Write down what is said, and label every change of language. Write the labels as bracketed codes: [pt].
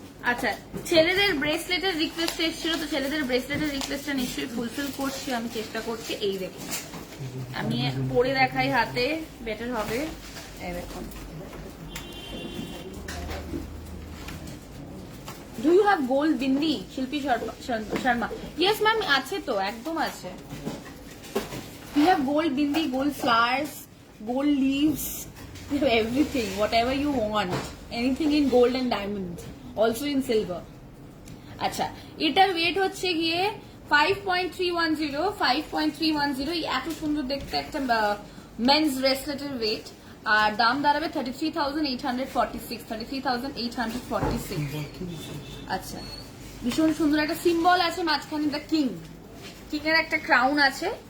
[bn] আচ্ছা ছেলেদের ব্রেসলেটের রিকোয়েস্ট এসেছিল, তো ছেলেদের ব্রেসলেটের রিকোয়েস্টটা নিশ্চয়ই ফুলফিল করছি, আমি চেষ্টা করছি। এই দেখুন, আমি পরে দেখাই হাতে, বেটার হবে। এই দেখুন, [en] Do you have gold bindi? [bn] শিল্পী শর্মা, [en] yes ma'am, [bn] আছে তো, একদম আছে। [en] We have gold bindi, gold flowers, gold leaves, we have everything, whatever you want, anything in gold and diamonds, also in silver. [bn] আচ্ছা এটার ওয়েট হচ্ছে গিয়ে 5.310, 5.310, এত সুন্দর দেখতে একটা মেন্স ব্রেসলেটের ওয়েট, আর দাম দাঁড়াবে 33,846, 33,846। আচ্ছা ভীষণ সুন্দর একটা সিম্বল আছে মাঝখানে, দ্য কিং, কিং এর একটা ক্রাউন আছে।